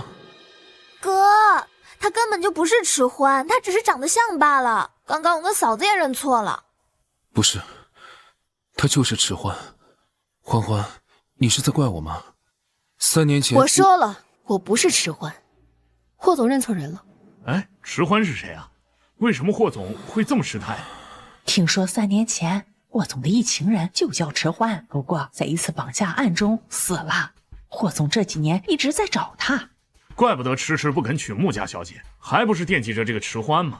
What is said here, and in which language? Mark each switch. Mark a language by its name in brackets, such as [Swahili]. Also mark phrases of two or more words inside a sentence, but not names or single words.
[Chinese] 哥，他根本就不是遲歡，他只是長得像罷了。剛剛我跟嫂子也認錯了。不是，他就是遲歡。歡歡，你是在怪我嗎？3年前我說了，我不是遲歡。霍總認錯人了。哎，遲歡是誰啊？為什麼霍總會這麼失態？聽說3年前霍總的一情人就叫遲歡，不過在一次綁架案中死了。霍總這幾年一直在找他，怪不得遲遲不肯娶穆家小姐，還不是惦記着這個遲歡嗎？